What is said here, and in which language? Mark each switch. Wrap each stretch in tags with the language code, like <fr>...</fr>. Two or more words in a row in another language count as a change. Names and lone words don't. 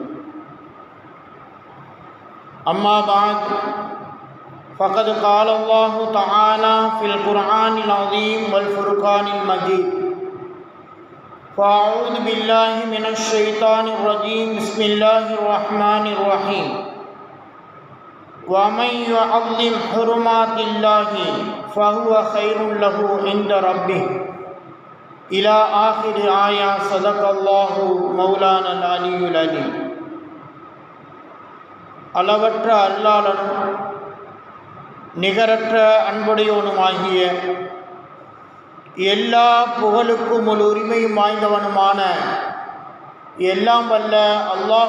<ar>أما بعد، فقد قال الله تعالى في القرآن العظيم والفرقان المجيد: فأعوذ بالله من الشيطان الرجيم، بسم الله الرحمن الرحيم. ومن يعظم حرمات الله فهو خير له عند ربه إلى آخر آية. صدق الله مولانا العلي العليم.</ar> <ta>அளவற்ற அல்லாளனும் நிகரற்ற அன்புடையவனுமாகிய எல்லா புகழுக்கும் ஒரு உரிமையும் வாய்ந்தவனுமான எல்லாம் வல்ல அல்லாஹு</ta>